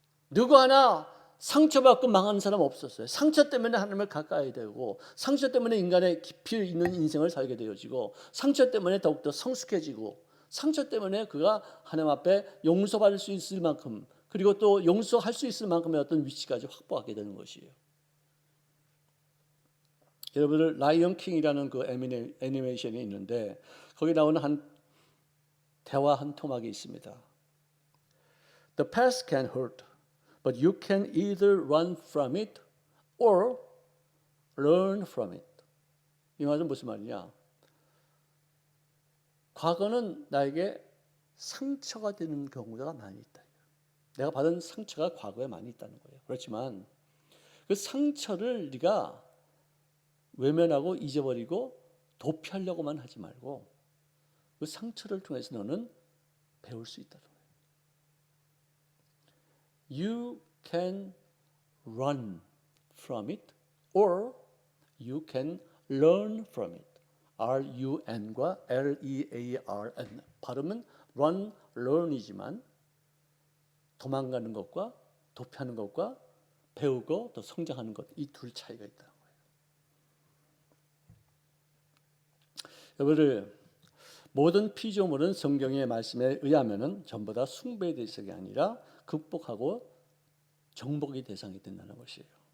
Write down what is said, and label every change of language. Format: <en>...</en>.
<ko>누구 하나 상처받고 망하는 사람 없었어요. 상처 때문에 하나님을 가까이 되고, 상처 때문에 인간의 깊이 있는 인생을 살게 되어지고, 상처 때문에 더욱더 성숙해지고, 상처 때문에 그가 하나님 앞에 용서받을 수 있을 만큼, 그리고 또 용서할 수 있을 만큼의 어떤 위치까지 확보하게 되는 것이에요. 여러분들 라이언 킹이라는 그 애니메이션이 있는데 거기 나오는 한 대화 한 토막이 있습니다.</ko> <en>The past can hurt, but you can either run from it or learn from it.</en> <ko>이 말은 무슨 말이냐? 과거는 나에게 상처가 되는 경우가 많이 있다. 내가 받은 상처가 과거에 많이 있다는 거예요. 그렇지만 그 상처를 네가 외면하고 잊어버리고 도피하려고만 하지 말고 그 상처를 통해서 너는 배울 수 있다는 거예요.</ko> <en>You can run from it or you can learn from it. R-U-N과 L-E-A-R-N.</en> <ko>발음은 run, learn이지만 도망가는 것과 도피하는 것과 배우고 또 성장하는 것, 이 둘 차이가 있다. 여러분들, 모든 피조물은 성경의 말씀에 의하면 전부 다 숭배의 대상이 아니라 극복하고 정복의 대상이 된다는 것이에요.</ko>